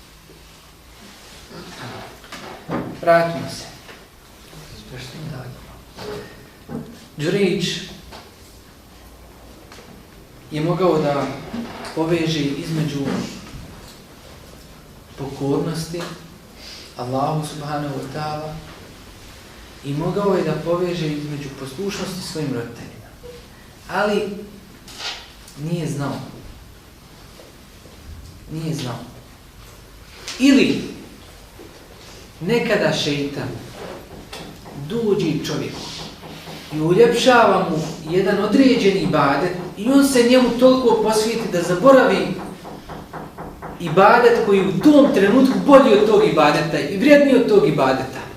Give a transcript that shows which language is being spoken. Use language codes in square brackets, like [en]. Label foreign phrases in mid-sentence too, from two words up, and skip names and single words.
[bs] Vratimo se. Đurejč je mogao da poveže između pokornosti Allahu [ar] سبحانه وتعالى [bs] i mogao je da poveže između poslušnosti svojim roditeljima. Ali nije znao. Nije znao. Ili nekada šejtan dođe čovjeku i uljepšava mu jedan određeni ibadet i on se njemu toliko posvijeti da zaboravi ibadet koji je u tom trenutku bolji od tog ibadeta i vrijedniji od tog ibadeta.